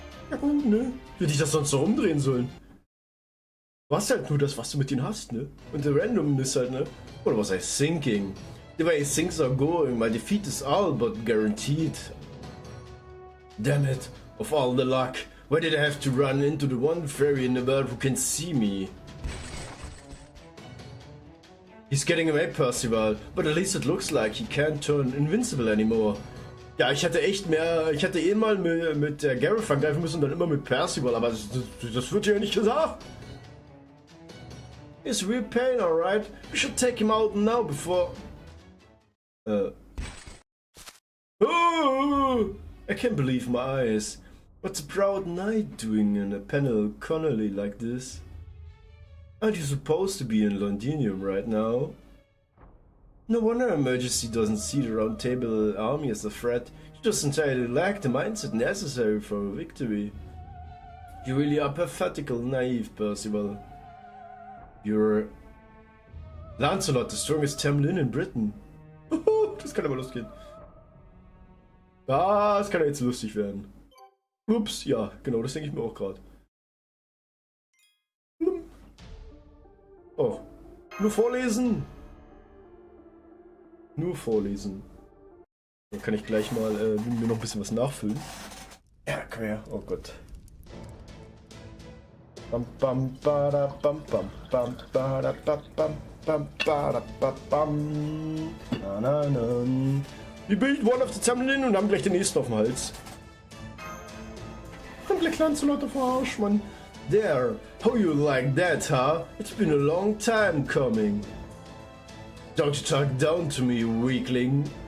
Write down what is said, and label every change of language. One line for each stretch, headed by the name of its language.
German: Ja gut, ne? Hätte ich das sonst so umdrehen sollen. Du hast halt nur das, was du mit denen hast, ne? Und der Randomness halt, ne? Oder was heißt thinking?
English: The way things are going, my defeat is all but guaranteed. Damn it, of all the luck, why did I have to run into the one fairy in the world who can see me? He's getting away, Percival, but at least it looks like he can't turn invincible anymore.
German: Ja, ich hätte eh mal mit der Gareth angreifen müssen und dann immer mit Percival, aber das wird ja nicht gesagt.
English: It's real pain, alright? We should take him out now before... Oh! I can't believe my eyes. What's a proud knight doing in a panel Connolly like this? Aren't you supposed to be in Londinium right now? No wonder Her Majesty doesn't see the Round Table army as a threat. She just entirely lack the mindset necessary for a victory. You really are pathetical naive, Percival. You're Lancelot, the strongest Tamlin in Britain.
German: Das kann aber losgehen. Ah, das kann ja jetzt lustig werden. Ups, ja, genau, das denke ich mir auch gerade. Oh, nur vorlesen. Nur vorlesen. Dann kann ich gleich mal mir noch ein bisschen was nachfüllen. Ja, komm her. Oh Gott. Bam bam bada bam bam bam bada bam bam bada bam. Na na na. Wir bilden one auf die Tamlin und haben gleich den nächsten auf dem Hals. Und Black Lancelot auf den Arsch, Mann.
English: There, how you like that, huh? It's been a long time coming. Don't you talk down to me, weakling.